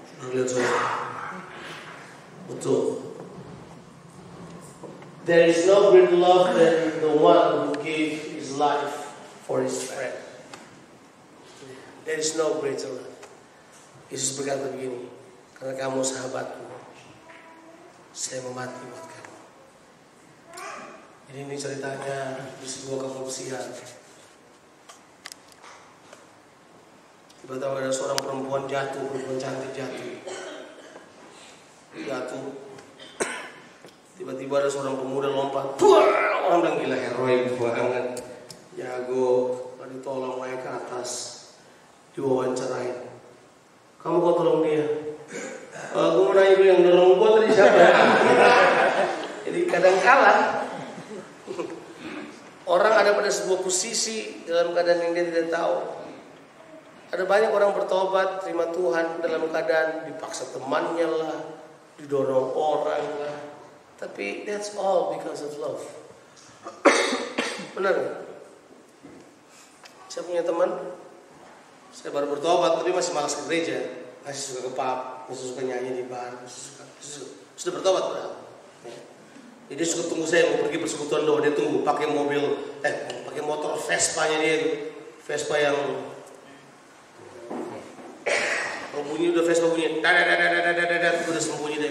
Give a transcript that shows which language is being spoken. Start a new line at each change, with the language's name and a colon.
Indonesian: Lihat saja. Betul.
English: There is no greater love than the one who gave his life for his friend. There is no greater love.
Indonesian: Yesus berkata begini, karena kamu sahabatku, saya mau mati buat kamu. Jadi ini ceritanya di sebuah kapal pesiar. Tiba-tiba ada seorang perempuan cantik jatuh. Tiba-tiba ada seorang pemuda lompat. Orang bilang gila, heroik banget, jago, ditolong naik ke atas, diwawancarain. Kamu kok tolong dia? Aku mau nanya dulu yang dorong gua tadi siapa? Jadi kadang-kala orang ada pada sebuah posisi dalam keadaan yang dia tidak tahu. Ada banyak orang bertobat, terima Tuhan dalam keadaan dipaksa temannya lah, didorong orang lah.
English: Tapi that's all because of love.
Indonesian: Benar gak? Saya punya teman, saya baru bertobat tapi masih malas ke gereja, masih suka ke pub, masih suka nyanyi di bar, sudah bertobat padahal. Jadi dia suka tunggu saya mau pergi persekutuan doa, dia tunggu pakai pakai motor Vespa-nya dia itu, Vespa yang bunyi udah Vespa bunyi, udah sembunyi deh.